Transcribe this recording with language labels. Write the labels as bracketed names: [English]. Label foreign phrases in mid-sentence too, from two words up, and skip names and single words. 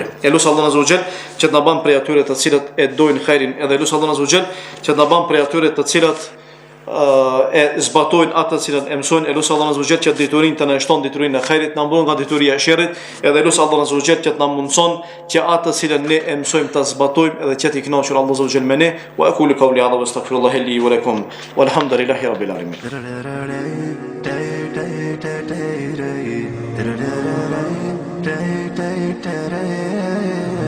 [Albanian] E lut Allahun [Arabic] عز وجل [Albanian] që të na bën prej atyre të cilët e dojnë xhairin, edhe lut Allahun [Arabic] عز وجل [Albanian] që të na bën prej atyre të cilët e zbatojnë atë të cilën e mësojnë. E lut Allahun [Arabic] عز وجل [Albanian] që diturinë të na shton diturinë e xhairit, na mbron nga dituria e sherrit, edhe lut Allahun [Arabic] عز وجل [Albanian] që të na mundson që atë të cilën ne e mësojmë ta zbatojmë edhe që të kënaqur Allahu [Arabic] عز وجل [Albanian] me ne. [Arabic] وأقول قولي هذا وأستغفر الله لي ولكم والحمد لله رب العالمين. Day, day, day, day.